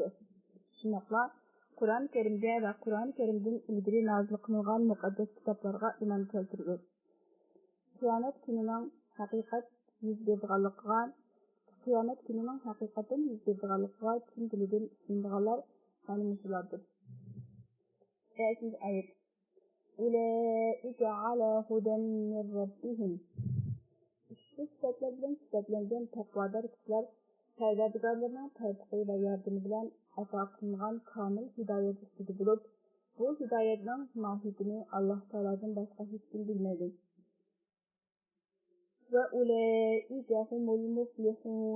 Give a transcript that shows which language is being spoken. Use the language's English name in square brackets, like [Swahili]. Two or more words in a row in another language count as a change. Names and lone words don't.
[Uzbek] Shundoqla Qur'on Karimga va Qur'on Karimdan ilgari nozil qilingan muqaddas kitoblarga iymon keltirdi. Qiyomat kunining haqiqatan yuz beradiganligiga chin dilidan ishonganlar mana shulardir. 5-oyat. [Arabic] أولئك على هدى من ربهم. [Uzbek] Ushbu sifatlar bilan sifatlangan taqvodor kishilar Parvardigorlarning tavfiqi va yordami bilan ato qilingan komil hidoyat ustida bo'lib, bu hidoyatning mohiyatini Alloh taolodan boshqa hech kim bilmaydi. [Arabic] وأولئك هم المفلحون.